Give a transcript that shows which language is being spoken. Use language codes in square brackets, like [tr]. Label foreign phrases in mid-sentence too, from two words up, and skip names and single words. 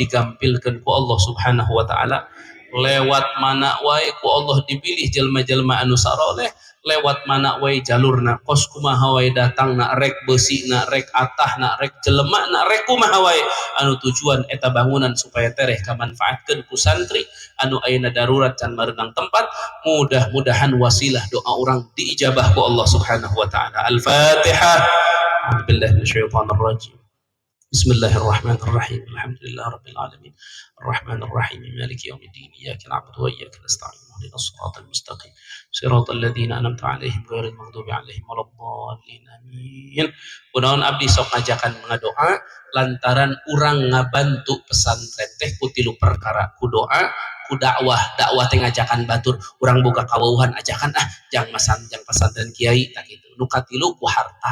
[su] digampilkeun ku Allah [ar] سبحانه وتعالى [su] lewat mana wae ku Allah dipilih jelma-jelma anu saroleh lewat mana wae jalurna kos kumaha wae datangna rek beusina rek atahna rek jelemana rek kumaha wae anu tujuan eta bangunan supaya tereh kamanfaatkeun ku santri anu ayeuna darurat can mareunang tempat mudah-mudahan wasilah doa orang diijabah ku Allah [ar] سبحانه وتعالى. Al-Fatihah. أعوذ بالله من الشيطان الرجيم. بسم الله الرحمن الرحيم. الحمد لله رب العالمين. الرحمن الرحيم. مالك يوم الدين. إياك نعبد وإياك نستعين. اهدنا الصراط المستقيم. صراط الذين أنعمت عليهم غير المغضوب عليهم ولا الضالين. Amin. [su] Kunaon abdi sok ngajakan ngadoa lantaran urang ngabantu pesantren teh ku tilu perkara ku doa ku dakwah teh ngajakan batur urang boga kaweuhan ajakan jang pesantren kiai tak gitu nu katilu ku harta.